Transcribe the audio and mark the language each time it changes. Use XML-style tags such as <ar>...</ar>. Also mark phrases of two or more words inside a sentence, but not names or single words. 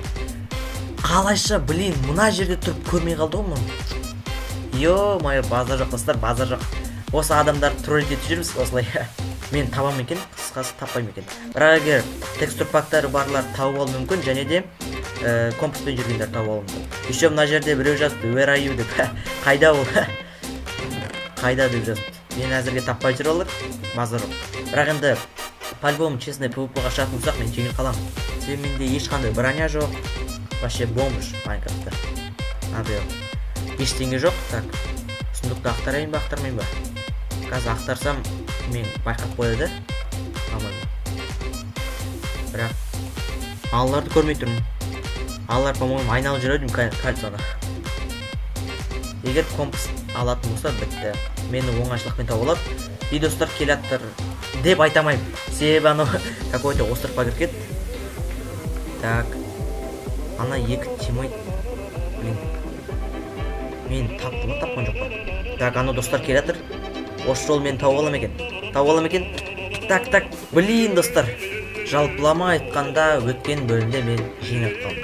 <kk>Қалайша, блин, мына жерде тұрып көрмей қалды ғой мұны. Ё-моё, базар жоқ, достар, базар жоқ. Осы адамдар троллить етіп жүрміз осылай. Мен табам екен, қысқасы таппаймын екен. Бірақ егер текстур пактары барлар тауып алу мүмкін, және де компаспен жүргендер тауып алу мүмкін. Еще мына жерде біреу жазды,</kk> <en>where are you</en> <kk>деп. Қайда ол? Қайда деп жазды. Мен әзірге таппай жүр олар, базар жоқ. Бірақ енді</kk> <ru>по-любому честный</ru> <kk>PvP-ға шығатын болсақ, мен жеңіл қаламын. Себебі менде ешқандай броня жоқ. Вообще бомбыш Майнкрафтта. Ештеңе жоқ. Так, сұмдықты ақтарайын ба, ақтармайын ба? Қазір ақтарсам, мен байқап қояды. Бірақ алаларды көрмей тұрмын. Алалар, по-моему, айналып жүреді кальцияны. Егер компас алатын болса, бітті. Мені оңайшылықпен тауып алады. И достар келаттыр деп айтамайым. Себебі анау</kk> <ru>какой-то остров</ru> <kk>кіріп. Так. Ана екі тиммейт. Блин. Мен таптым ба, тапқан жоқ па? Так, анау достар келатыр. Осы жол мен тауып алам екен. Так. Блин, достар. Жалпылама айтқанда өткен бөлімде мен жеңіп қалдым.</kk>